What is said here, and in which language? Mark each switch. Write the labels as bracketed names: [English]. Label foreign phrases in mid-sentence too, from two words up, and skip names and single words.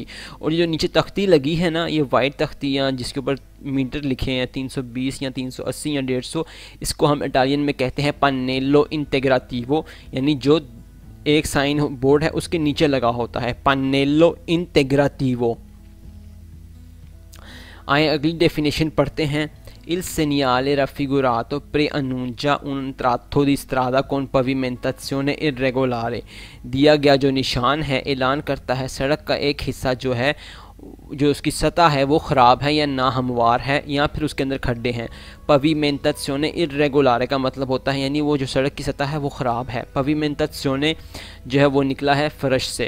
[Hindi] और ये जो नीचे तख्ती लगी है ना, ये वाइट तख्तियाँ जिसके ऊपर मीटर लिखे हैं 320 या 380 या 150, इसको हम इटालियन में कहते हैं [Italian] pannello integrativo, [Hindi] यानी जो एक साइन बोर्ड है उसके नीचे लगा होता है, [Italian] pannello integrativo. [Hindi] आए अगली डेफिनेशन पढ़ते हैं। [Italian] Il segnale raffigurato preannuncia un tratto di strada con pavimentazione irregolare। [Hindi] दिया गया जो निशान है ऐलान करता है सड़क का एक हिस्सा जो है, जो उसकी सतह है वो ख़राब है या नाहमवार है या फिर उसके अंदर खड्डे हैं। [Italian] pavimentazione irregolare [Hindi] का मतलब होता है यानी वो जो सड़क की सतह है वो ख़राब है। pavimentazione जो है वो निकला है फर्श से।